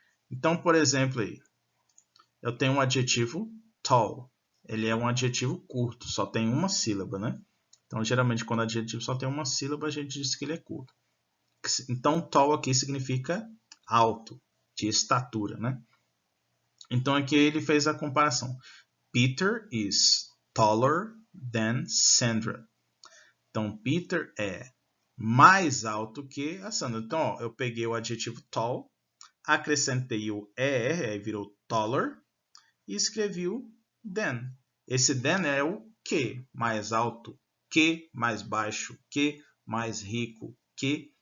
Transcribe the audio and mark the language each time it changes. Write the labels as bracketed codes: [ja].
[pt] Então, por exemplo, aí, eu tenho um adjetivo tall. Ele é um adjetivo curto, só tem uma sílaba, né? Então, geralmente, quando o adjetivo só tem uma sílaba, a gente diz que ele é curto. Então, tall aqui significa alto, de estatura, né? Então, aqui ele fez a comparação. [en] Peter is taller than Sandra. [pt] Então, Peter é mais alto que a Sandra. Então, ó, eu peguei o adjetivo tall, acrescentei o ER, aí virou taller, e escrevi o than. Esse than é o que mais alto, que mais baixo, que mais rico, que.